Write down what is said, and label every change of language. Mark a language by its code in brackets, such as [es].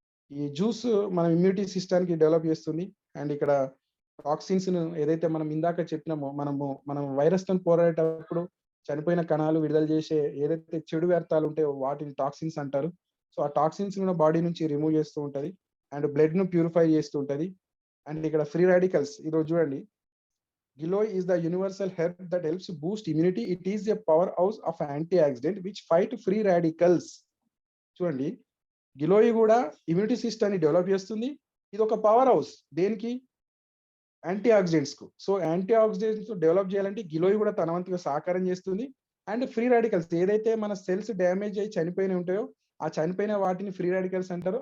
[te] ఈ జ్యూస్ మన ఇమ్యూనిటీ సిస్టమ్‌కి డెవలప్ చేస్తుంది. అండ్ ఇక్కడ టాక్సిన్స్‌ను ఏదైతే మనం ఇందాక చెప్పినామో మనం వైరస్‌తోని పోరాడేటప్పుడు చనిపోయిన కణాలు విడుదల చేసే ఏదైతే చెడు వ్యర్థాలు ఉంటాయో వాటిని టాక్సిన్స్ అంటారు. సో ఆ టాక్సిన్స్ కూడా బాడీ నుంచి రిమూవ్ చేస్తూ ఉంటది. అండ్ బ్లడ్‌ను ప్యూరిఫై చేస్తూ ఉంటది. అండ్ ఇక్కడ ఫ్రీ రాడికల్స్ ఈరోజు చూడండి. [en] Giloy is the universal herb that helps boost immunity. It is a powerhouse of antioxidant which fight free radicals. [te] చూడండి, గిలోయి కూడా ఇమ్యూనిటీ సిస్టమ్‌ని డెవలప్ చేస్తుంది. ఇది ఒక పవర్ హౌస్ దేనికి? యాంటీ ఆక్సిడెంట్స్ కు. సో యాంటీ ఆక్సిడెంట్స్ డెవలప్ చేయాలంటే గిలోయి కూడా తన వంతుగా సహకారం చేస్తుంది. అండ్ ఫ్రీ రాడికల్స్ ఏదైతే మన సెల్స్ డ్యామేజ్ అయ్యి చనిపోయినవి ఉంటాయో ఆ చనిపోయిన వాటిని ఫ్రీ రాడికల్స్ అంటారు.